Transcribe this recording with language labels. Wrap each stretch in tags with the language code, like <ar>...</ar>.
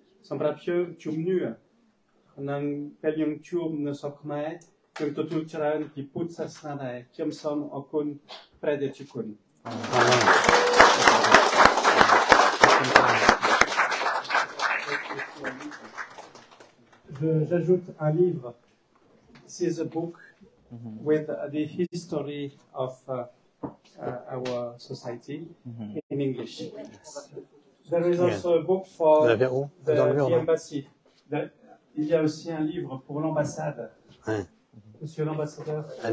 <km>សម្រាប់ជំនឿនឹងពេលយើងជួបនៅស្រុកខ្មែរយើងទទួលច្រើនពីពុទ្ធសាសនាដែរខ្ញុំសូមអរគុណព្រះតេជគុណ</km> <fr>J'ajoute un livre.</fr> <en>This is a book with the history of our society in English. There is also a book for the embassy.</en> <fr>Il y a aussi un livre pour l'ambassade. Monsieur l'ambassadeur.</fr>